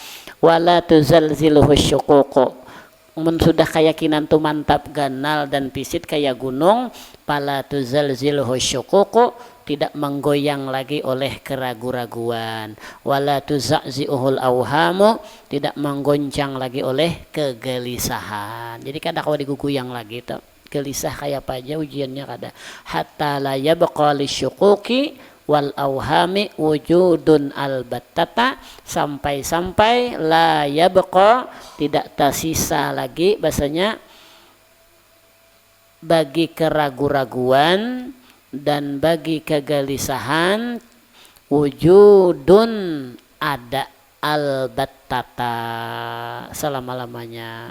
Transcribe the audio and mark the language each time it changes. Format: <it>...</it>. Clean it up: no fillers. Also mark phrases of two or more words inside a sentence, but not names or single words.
<ar>Wala tuzalziluhu syukuku.</ar> <bjn>Mun sudah keyakinan tu mantap ganal dan pisit kayak gunung,</bjn> <ar>pala tuzalziluhu syukuku,</ar> <bjn>tidak menggoyang lagi oleh keraguan-raguan.</bjn> <ar>Wala tuza'zi'uhul awhamu,</ar> <bjn>tidak menggoncang lagi oleh kegelisahan. Jadi kada kau diguguyang lagi tuh. Gelisah kayak apa aja ujiannya kada.</bjn> <ar>Hatta la yabqa lisyukuki wal awhami wujudun albattata,</ar> <bjn>sampai-sampai</bjn> <ar>la yabqa,</ar> <bjn>tidak tersisa lagi bahasanya bagi keraguan-raguan dan bagi kegelisahan, wujudun, ada, albattata, selama-lamanya.</bjn>